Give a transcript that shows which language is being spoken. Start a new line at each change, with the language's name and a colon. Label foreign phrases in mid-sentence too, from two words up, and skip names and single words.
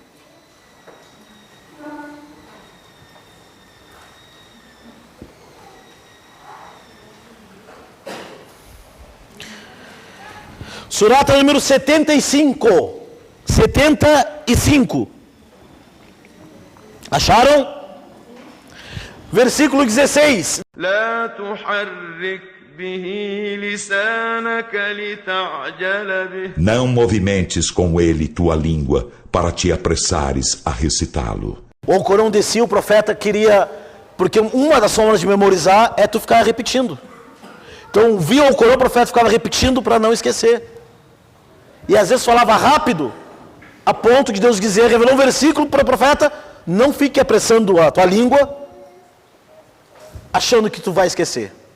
Portuguese: Surata número 75. 75. Acharam? Versículo 16.
Arabic: لا تحرك به لسانك لتعجل به.
Portuguese: Não movimentes com ele tua língua para te apressares a recitá-lo. O Corão descia, o profeta queria, porque uma das formas de memorizar é tu ficar repetindo. Então via o Corão, o profeta ficava repetindo para não esquecer. E às vezes falava rápido, a ponto de Deus dizer, revelou um versículo para o profeta, não fique apressando a tua língua, achando que tu vai esquecer.